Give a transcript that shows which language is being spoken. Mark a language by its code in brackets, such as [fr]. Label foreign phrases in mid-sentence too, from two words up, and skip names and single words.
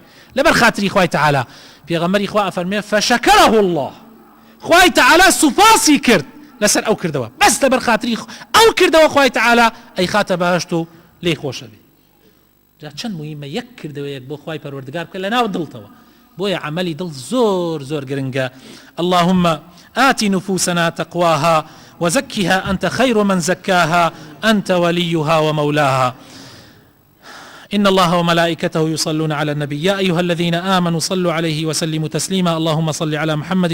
[ckb] لەبەر خاتری خوای تەعالی پێغەمبەری خوا ئەفەرمێ [ar] فەشەکەرەه الله [ckb] خوای تەعالی سوپاسی کرد لەسەر ئەو کردەوە بەس لەبەر خاتری ئەو کردەوە خوای تەعالی ئەی خاتە بەهەشت و لێی خۆشە بێ جا چەند موهیمە یەک کردەوەیەک بۆ خوای پەروەردگار بکە لەناو دڵتەوە بۆیە عملی دڵ زۆر زۆر گرنگە [ar] اللهم آت نفوسنا تقواها وزكها أنت خير من زكاها أنت وليها ومولاها إن الله وملائكته يصلون على النبي يا أيها الذين آمنوا صلوا عليه وسلموا تسليما اللهم صل على محمد